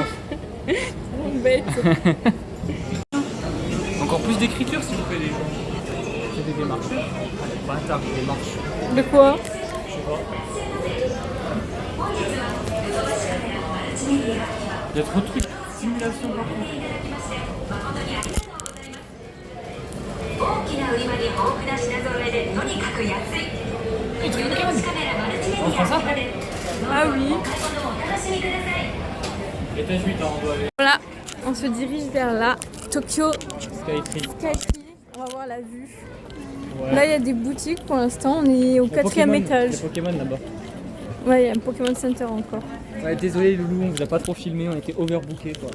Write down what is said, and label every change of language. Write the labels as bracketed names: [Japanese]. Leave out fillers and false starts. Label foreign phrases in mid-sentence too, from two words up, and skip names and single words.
[French] Bête. Encore plus d'écriture, s'il vous plaît, les gens. C'est des démarches. Bâtard, des démarches. De quoi? Je sais pas. Il y a trop de trucs. Simulation partout. [Japanese] 大きな売り場に豊富な品揃えでとにかく安い。 [French] Les trucs Pokémon. [Japanese] カメラマルチメデ [French] On [Japanese] ィ [French] prend [Japanese] ア [French] ça [Japanese] の中で [French] Ah oui. [Japanese] お買い物をお楽しみください。 [French] Étage 8, on doit aller. Voilà, on se dirige vers la Tokyo Skytree. Skytree. On va voir la vue. Ouais. Là, il y a des boutiques pour l'instant. On est au Il y a 4e Pokémon, étage. Il y a Pokémon là-bas. Ouais, il y a un Pokémon Center encore. Ouais, désolé, Loulou, on vous a pas trop filmé, on était overbookés quoi.